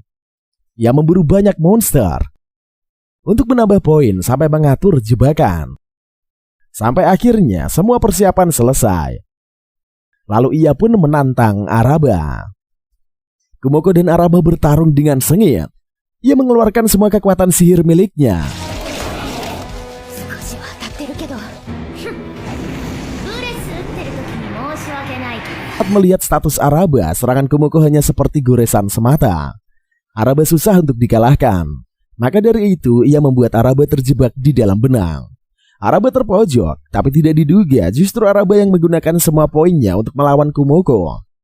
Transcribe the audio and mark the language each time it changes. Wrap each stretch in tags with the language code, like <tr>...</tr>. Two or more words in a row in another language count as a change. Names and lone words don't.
<id>Ia memburu banyak monster untuk menambah poin sampai mengatur jebakan. Sampai akhirnya semua persiapan selesai. Lalu ia pun menantang Araba. Kumoko dan Araba bertarung dengan sengit. Ia mengeluarkan semua kekuatan sihir miliknya.</id> <ja>少しは当たってるけど。ふん。ブレス打ってる時に申し訳ないけど。</ja> <id>Saat melihat status Araba, serangan Kumoko hanya seperti goresan semata. Araba susah untuk dikalahkan. Maka dari itu ia membuat Araba terjebak di dalam benang. Araba terpojok, tapi tidak diduga justru Araba yang menggunakan semua poinnya untuk melawan Kumoko.</id>